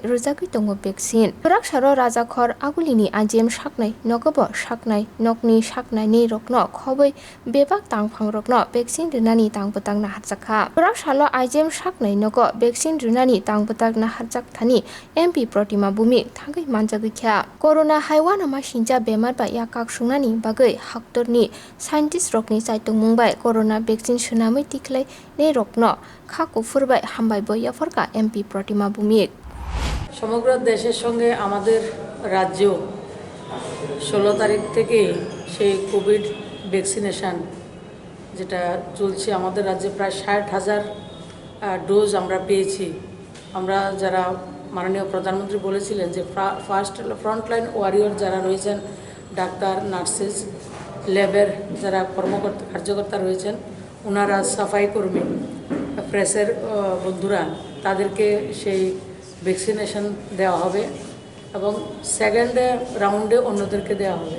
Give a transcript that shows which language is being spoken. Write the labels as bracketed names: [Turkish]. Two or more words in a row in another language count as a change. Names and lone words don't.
[Kok Borok] rizaki tongo vaccine rak saro raja khor agulini anjem shaknai nogobo shaknai nokni shaknaine rokno khoboi bebak tangphang rokno vaccine rinani tangbutang na harjakha rak salo anjem shaknai nogo vaccine rinani tangbutang na harjak thani MP Protima Bumi thangai manjagikha corona haiwan ama sinja bemar ba yakak sungnani bagai haktorni scientist rokni chaitung mungbai [English] corona vaccine [Kok Borok] sunamui tiklai ne rokno kha kufurbai hambai boya forka MP Protima Bumi [Bangla] সমগ্র দেশের সঙ্গে আমাদের রাজ্য 16 তারিখ থেকে সেই [English] Covid vaccination [Bangla] যেটা চলছে আমাদের রাজ্যে প্রায় 60,000 ডোজ আমরা পেয়েছি। আমরা যারা মাননীয় প্রধানমন্ত্রী বলেছিলেন যে [English] first frontline warrior [Bangla] যারা রয়েছেন ডাক্তার নার্সেস ল্যাবের যারা কার্যকর্তা রয়েছেন ওনারা সাফাই কর্মী প্রেসের বন্ধুরা তাদেরকে সেই ভ্যাকসিনেশন দেওয়া হবে এবং [English] second round [Bangla] অন্যদেরকে দেওয়া হবে।